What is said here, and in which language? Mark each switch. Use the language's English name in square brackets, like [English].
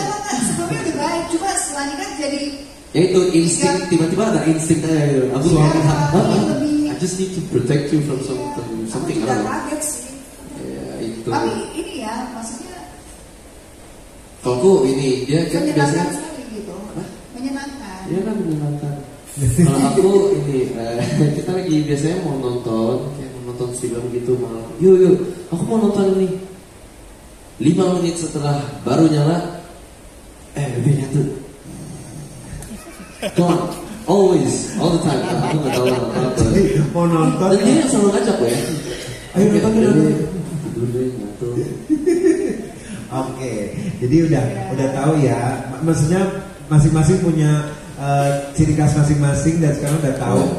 [Indonesian] Enggak, sebelumnya udah baik, cuma setelah nikah jadi Ya itu insting, tiba-tiba ada insting aja gitu. Aku [English] I just need to protect you from something. [Indonesian] Aku juga kaget sih. Ya itu. Tapi ini ya, maksudnya Kalau aku ini dia kan menyenangkan biasanya. sekali gitu. Menyenangkan. Iya kan menyenangkan. Kalau aku ini kita lagi biasanya mau nonton film gitu malam. Yuk, aku mau nonton ini. 5 menit setelah baru nyala, udah nyatu. [English] Come on, always, all the time. [Indonesian] Aku nggak tahu apa. mau nonton. Dan dia yang selalu ngajak ya. Ayo nonton Tidur deh, nyatu. Oke, jadi udah tahu ya. Maksudnya masing-masing punya ciri khas masing-masing dan sekarang udah tahu.